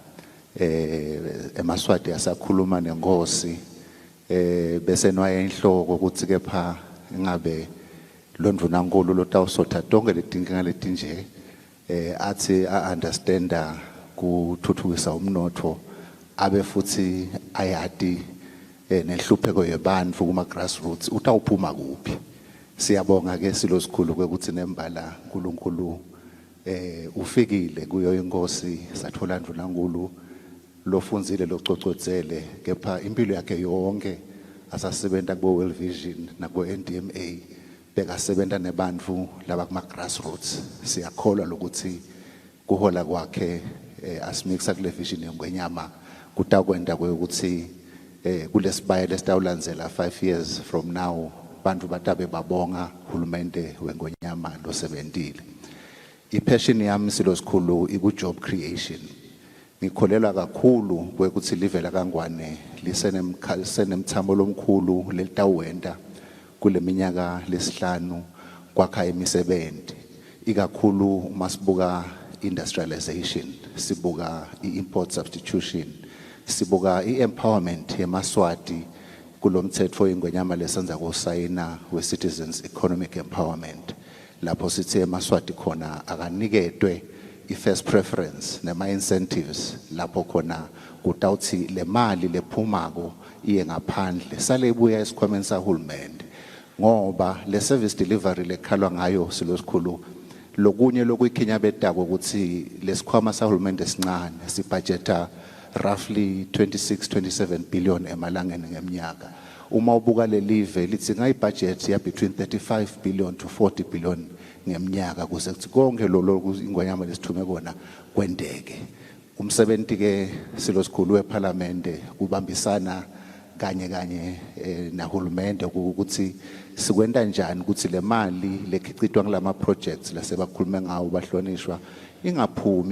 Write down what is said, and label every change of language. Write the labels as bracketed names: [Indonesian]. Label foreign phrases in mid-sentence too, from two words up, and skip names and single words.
[Swati] eMaswati asakhuluma nenkosi bese nwaye inhloko ukuthi kepha ngabe londvuna nkulu lotawusotha tonke letinkinga letinje athi understanda kuthuthukisa umnotho abe futhi ayati nenhlupheko yebantfu kuma grassroots utawuphuma kuphi. Siyabonga ke silo sikhulu ukuthi nembala uNkulunkulu ufikile kuyo inkosi sathola ndvuna nkulu lofunzile lococodzele kepha impilo yakhe yonke asasebenta ku World Vision naku NDMA bekasebenta nebantfu laba kuma grassroots. Siyakholwa lokuthi kuhola kwakhe asimixa kule vision yengwenyama kutakwenda ukuthi kulesibaya lesitawulandzela 5 [English] years from now [Swati] bantu batabe babonga uhulumende wengwenyama losebentile. Ipassion yami silo sikhulu iku [English] job creation. [Swati] Ngikholelwa kakhulu kwekuthi live la Kangwane lisenemthamo lomkhulu lelitawenda kule minyaka lesihlanu kwakha imisebenzi ikakhulu uma sibuka industrialization, sibuka [English] import substitution, [Swati] sibuka empowerment yeMaswati kulomthetho ingwenyama lesenza kusayina we [English] citizens economic empowerment [Swati] lapho sithi eMaswati khona akanikedwe [English] first preference [Swati] nema incentives lapho khona kutawuthi le mali lephumako iye ngaphandle sale ibuya esikhwameni sahulumende ngoba le [English] service delivery [Swati] lekhalwa ngayo silo sikhulu lokunye lokuyikhinya betako ukuthi lesikhwama sahulumende sincane sibudgeta roughly 26-27 billion emalangeni ngeminyaka. Uma ubuka le live lithi ngayibudget ya [English] between 35 billion to 40 billion [Swati] ngeminyaka kuze kuthi konke lo ingwenyama lesithume kona kwendeke. Umsebenzi ke silo sikhulu weParliament kubambisana kanye nahulumende ukuthi sikwenta njani ukuthi le mali lekhicitwa kulama projects lasebakhulume ngawo bahlonishwa ingaphumi